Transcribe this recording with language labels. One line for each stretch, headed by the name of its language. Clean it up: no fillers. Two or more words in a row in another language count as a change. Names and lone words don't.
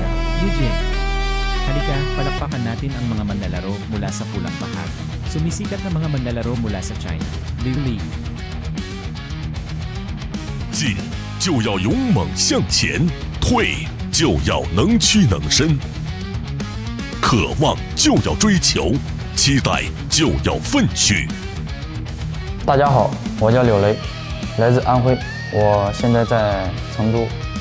Filipino: Eugene. Halika, palakpakan natin ang mga manlalaro mula sa pulang bahag. Sumisikat na mga manlalaro mula sa China. Liu Li.
Chinese: 进就要勇猛向前，退就要能屈能伸，渴望就要追求，期待就要奋去。大家好，我叫柳雷，来自安徽，我现在在成都。